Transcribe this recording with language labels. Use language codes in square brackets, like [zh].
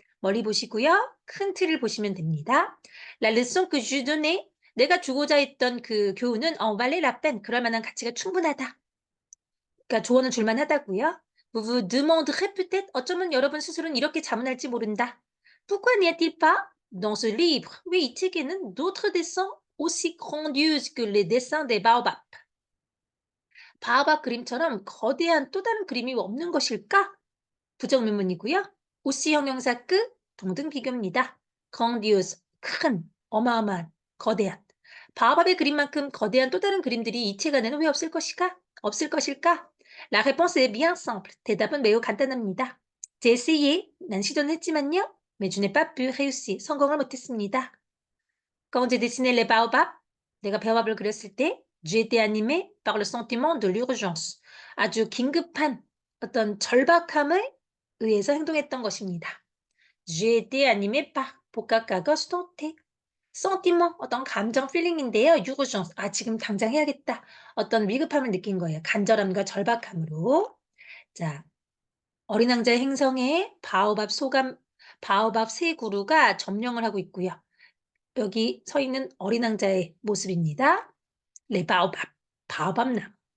[ko] 멀리 보시고요. 큰 틀을 보시면 됩니다. [fr] La leçon que je donnais [ko] 내가 주고자 했던 그 교훈은 [fr] valait la peine [ko] 그럴 만한 가치가 충분하다. 그러니까 조언은 줄 만하다고요. [fr] Vous vous demanderez peut-être [ko] 어쩌면 여러분 스스로는 이렇게 자문할지 모른다. [fr] Pourquoi n'y a-t-il pas dans ce livre [ko] 왜 이 책에는 [fr] d'autres dessins aussi grandioses que les dessins des baobabs [ko] 바오밥 그림처럼 거대한 또 다른 그림이 없는 것일까? 부정문문이고요. 오씨 형용사 끄 동등 비교입니다. grandiose 큰 어마어마한 거대한 바오밥의 그림만큼 거대한 또 다른 그림들이 이 책 안에는 왜 없을 것일까? [fr] La réponse est bien simple. [ko] 대답은 매우 간단합니다. [fr] J'ai essayé. [ko] 난 시도는 했지만요. [fr] Mais je n'ai pas pu réussir. [ko] 성공을 못했습니다. [fr] Quand j'ai dessiné les baobabs, [ko] 내가 바오밥을 그렸을 때 [fr] j'ai été animé par le sentiment de l'urgence. [ko] 아주 긴급한 어떤 절박함에 의해서 행동했던 것입니다. [fr] J'ai été animé par [ko] 복합과거 [fr] santé. [ko] sentiment 어떤 감정 필링인데요. urgence 지금 당장 해야겠다. 어떤 위급함을 느낀 거예요. 간절함과 절박함으로. 자, 어린 왕자의 행성에 바오밥 세 그루가 점령을 하고 있고요. 여기 서 있는 어린 왕자의 모습입니다. 네, 바오밥나무.